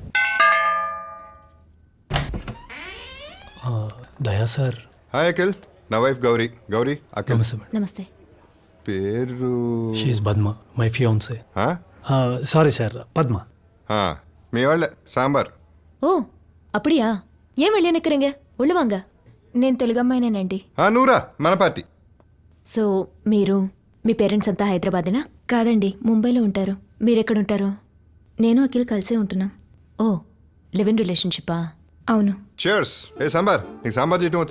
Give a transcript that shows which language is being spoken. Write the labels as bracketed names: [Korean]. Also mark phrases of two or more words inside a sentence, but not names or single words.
[Telugu] దయా సార్. హాయ్ అఖిల్, నా వైఫ్ గౌరీ. గౌరీ, అఖిల్. నమస్తే. పేరు షీఈ్ పద్మ, [English] my fiancée. [Telugu] సారీ సార్, పద్మ. మీ వాళ్ళే సాంబార్. [Tamil] ఓ அப்படியா? ஏன் வெளியே நிற்கிறீங்க? உள்ள வாங்க. [Telugu] నేను తెలుగు అమ్మాయినేనండి. నూరా, మన పార్టీ. సో మీరు, మీ పేరెంట్స్ అంతా హైదరాబాదేనా? కాదండి, ముంబైలో ఉంటారు. మీరెక్కడుంటారు? నేను అఖిల్ కలిసే ఉంటున్నాం. ఓ, [English] live in relationshippa? [Telugu] అవును. చేర్స్. ఏ సాంబార్, నీకు సాంబార్ చేయటం వచ్చా?